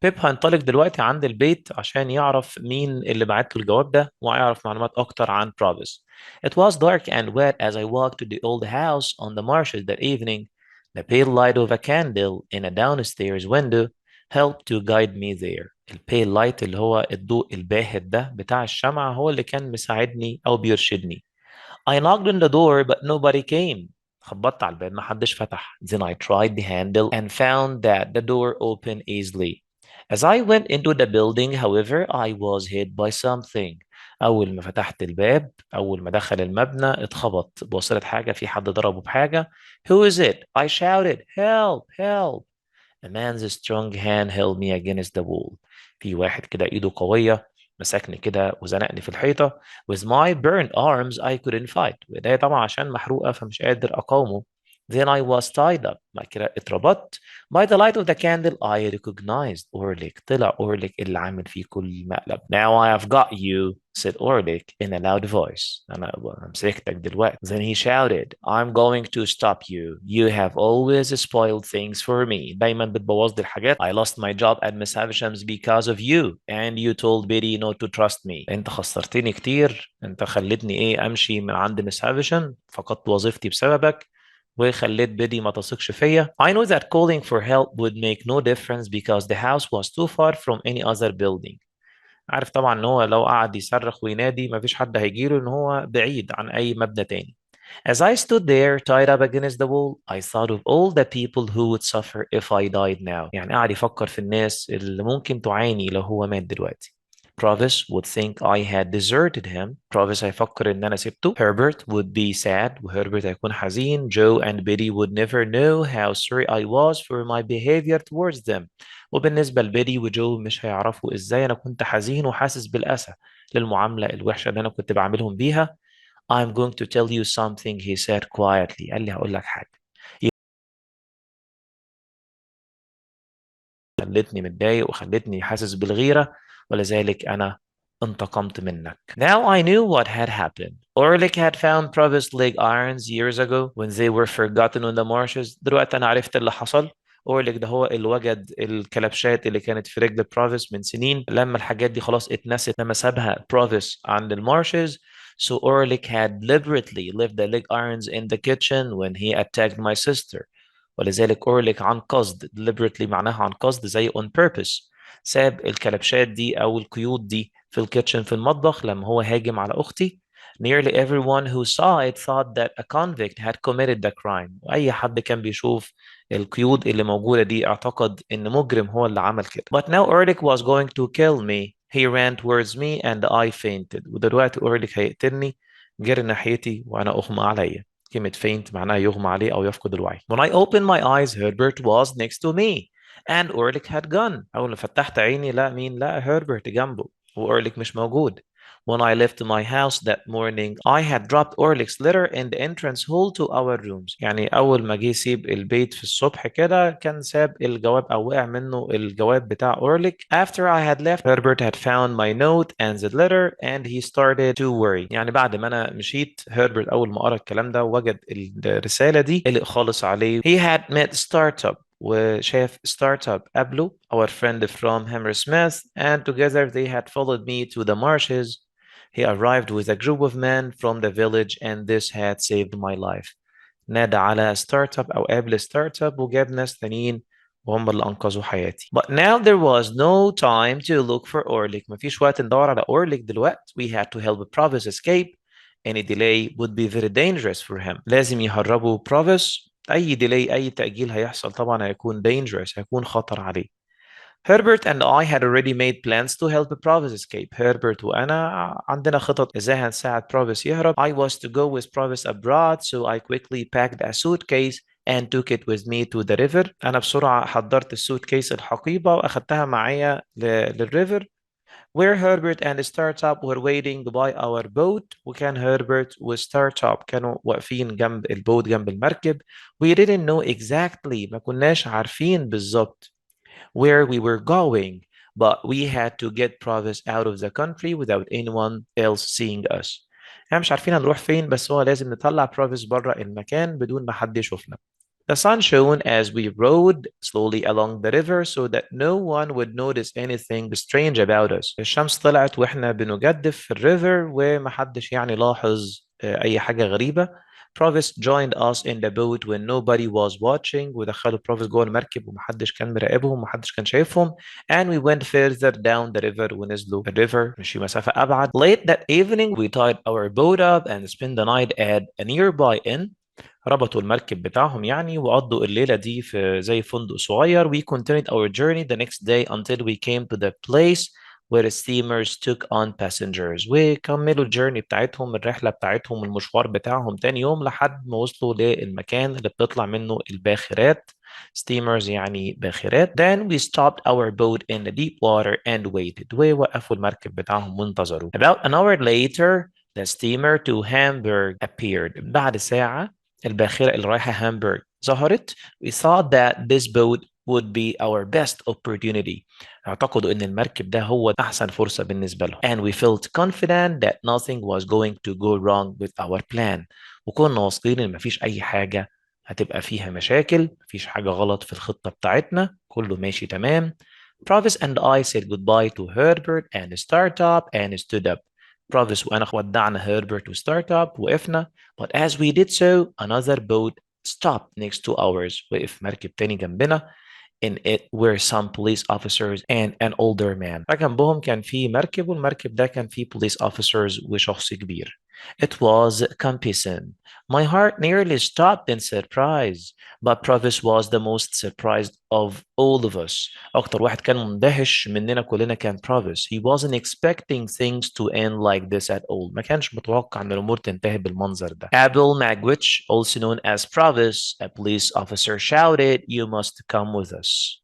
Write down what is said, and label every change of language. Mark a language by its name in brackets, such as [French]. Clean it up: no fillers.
[Arabic] بيب هينطلق دلوقتي عند البيت عشان يعرف مين اللي بعت له الجواب ده ويعرف معلومات اكتر عن بروفيس. [English] It was dark and wet as I walked to the old house on the marshes that evening. The pale light of a candle in a downstairs window helped to guide me there. [Arabic] البيل لايت اللي هو الضوء الباهت ده بتاع الشمعة هو اللي كان مساعدني أو بيرشدني. [English] I knocked on the door but nobody came. [Arabic] خبطت على الباب ما حدش فتح. [English] Then I tried the handle and found that the door opened easily. As I went into the building, however, I was hit by something. [Arabic] أول ما فتحت الباب أول ما دخل المبنى اتخبط بوصلت حاجة في حد ضربه بحاجة. [English] Who is it? I shouted. Help! Help! A man's strong hand held me against the wall. [Arabic] في واحد كده ايده قوية مسكني كده وزنقني في الحيطة. [English] With my burned arms I couldn't fight. [Arabic] وإيديا طبعا عشان محروقة فمش قادر أقاومه. [English] Then I was tied up. [Arabic] بعد كده اتربطت. [English] By the light of the candle I recognized Orlick. [Arabic] طلع Orlick اللي عامل فيه كل مقلب. [English] Now I have got you, said Orlick in a loud voice. [Arabic] أنا مسكتك دلوقتي. [English] Then he shouted, I'm going to stop you. You have always spoiled things for me. [Arabic] دايما بتبوظ لي الحاجات. [English] I lost my job at Miss Havisham's because of you. And you told Betty not to trust me. [Arabic] أنت خسرتني كتير. أنت خلتني إيه أمشي من عند مس هافيشام. فقدت وظيفتي بسببك. وخليت بيدي ما تثقش فيا. [English] I know that calling for help would make no difference because the house was too far from any other building. [Arabic] عارف طبعا ان هو لو قعد يصرخ وينادي مفيش حد هيجيله ان هو بعيد عن اي مبنى تاني. [English] As I stood there tied up against the wall, I thought of all the people who would suffer if I died now. [Arabic] يعني قاعد يفكر في الناس اللي ممكن تعاني لو هو مات دلوقتي. [English] Provis would think I had deserted him. [Arabic] Provis هيفكر إن أنا سبته. [English] Herbert would be sad. [Arabic] وهربرت هيكون حزين. [English] Joe and Betty would never know how sorry I was for my behavior towards them. [Arabic] وبالنسبة لبيدي وجو مش هيعرفوا إزاي أنا كنت حزين وحاسس بالأسى للمعاملة الوحشة اللي أنا كنت بعملهم بيها. [English] I'm going to tell you something, he said quietly. [Arabic] قال لي هقول لك حاجة. خلتني متضايق وخلتني حاسس بالغيرة، ولذلك أنا انتقمت منك. [English] Now I knew what had happened. Orlick had found Provis leg irons years ago when they were forgotten in the marshes. [Arabic] دلوقتي أنا عرفت اللي حصل. أورليك ده هو اللي وجد الكلبشات اللي كانت في رجل بروفيس من سنين، لما الحاجات دي خلاص اتنست لما سابها بروفيس عند المارشز. [English] So Orlick had deliberately left the leg irons in the kitchen when he attacked my sister. [Arabic] ولذلك أورليك عن قصد، deliberately معناها عن قصد زي [English] on purpose، [Arabic] ساب الكلبشات دي أو القيود دي في الكيتشن في المطبخ لما هو هاجم على أختي. [English] Nearly everyone who saw it thought that a convict had committed the crime. [Arabic] وأي حد كان بيشوف القيود اللي موجودة دي اعتقد إن مجرم هو اللي عمل كده. [English] But now Orlick was going to kill me. He ran towards me and I fainted. [Arabic] ودلوقتي أورليك هيقتلني، جري ناحيتي وأنا أغمى عليا. كلمة faint معناها يغمى عليه أو يفقد الوعي. [English] When I opened my eyes, Herbert was next to me and Orlick had gone. [Arabic] أول ما فتحت عيني لا مين؟ لا هربرت جنبه وأورليك مش موجود. [English] When I left my house that morning, I had dropped Orlick's letter in the entrance hall to our rooms. [Arabic] يعني أول ما جه يسيب البيت في الصبح كده كان ساب الجواب أو وقع منه الجواب بتاع أورليك. [English] After I had left, Herbert had found my note and the letter and he started to worry. [Arabic] يعني بعد ما أنا مشيت، هربرت أول ما قرأ الكلام ده وجد الرسالة دي قلق خالص عليه. [English] He had met startup [Arabic] وشاف ستارت اب قبله [English] our friend from Hammersmith and together they had followed me to the marshes. He arrived with a group of men from the village and this had saved my life. [Arabic] نادى على ستارت اب او قابل ستارت اب وجاب ناس تانيين وهم اللي انقذوا حياتي. [English] But now there was no time to look for Orlick. [Arabic] مفيش وقت ندور على Orlick دلوقتي. [English] We had to help Provis escape. Any delay would be very dangerous for him. [Arabic] لازم يهربوا Provis. أي delay أي تأجيل هيحصل طبعا هيكون dangerous، هيكون خطر عليه. [English] Herbert and I had already made plans to help Provis escape. [Arabic] Herbert وأنا عندنا خطط إزاي هنساعد Provis يهرب. [English] I was to go with Provis abroad, so I quickly packed a suitcase and took it with me to the river. [Arabic] أنا بسرعة حضرت السوتكيس الحقيبة وأخدتها معايا للريفر. [English] Where Herbert and Startup were waiting by our boat. [Arabic] وكان Herbert و Startup كانوا واقفين جنب البوت جنب المركب. [English] We didn't know exactly، [Arabic] ما كناش عارفين بالظبط [English] where we were going, but we had to get Provis out of the country without anyone else seeing us. [Arabic] احنا مش عارفين هنروح فين بس هو لازم نطلع Provis بره المكان بدون ما حد يشوفنا. [English] The sun shone as we rowed slowly along the river so that no one would notice anything strange about us. [Arabic] الشمس طلعت واحنا بنجدف في الريفر ومحدش يعني لاحظ أي حاجة غريبة. [English] Provis joined us in the boat when nobody was watching. [Arabic] ودخلوا Provis جوه المركب ومحدش كان مراقبهم ومحدش كان شايفهم. [English] And we went further down the river [Arabic] ونزلوا الريفر مشي مسافة أبعد. [English] Late that evening we tied our boat up and spent the night at a nearby inn. [Arabic] ربطوا المركب بتاعهم يعني وقضوا الليلة دي في زي فندق صغير. [English] We continued our journey the next day until we came to the place where steamers took on passengers. [Arabic] وكملوا الجيرني بتاعتهم، الرحلة بتاعتهم، المشوار بتاعهم تاني يوم لحد ما وصلوا للمكان اللي بتطلع منه الباخرات. steamers يعني باخرات. [English] Then we stopped our boat in the deep water and waited. [Arabic] ووقفوا المركب بتاعهم وانتظروا. [English] About an hour later, the steamer to Hamburg appeared. [Arabic] بعد ساعة الباخرة اللي رايحة هامبورغ ظهرت. [English] We thought that this boat would be our best opportunity. [Arabic] اعتقدوا ان المركب ده هو احسن فرصة بالنسبة لهم. [English] And we felt confident that nothing was going to go wrong with our plan. [Arabic] وكنا واثقين ان مفيش اي حاجة هتبقى فيها مشاكل، مفيش حاجة غلط في الخطة بتاعتنا، كله ماشي تمام. [English] Provis and I said goodbye to Herbert and Startup and stood up. [Arabic] Provis وأنا ودعنا هربرت وستارت وقفنا. [English] But as we did so, another boat stopped next to ours. [Arabic] وقف مركب تاني جنبنا. [English] In it were some police officers and an older man. [Arabic] فجنبهم كان في مركب والمركب ده كان فيه police officers وشخص كبير. [English] It was Campison. My heart nearly stopped in surprise, but Provis was the most surprised of all of us. [Arabic] أكتر واحد كان مندهش مننا كلنا كان Provis. [English] He wasn't expecting things to end like this at all. [Arabic] ما كانش متوقع إن الأمور تنتهي بالمنظر ده. [English] Abel Magwitch, also known as Provis, a police officer shouted, "You must come with us."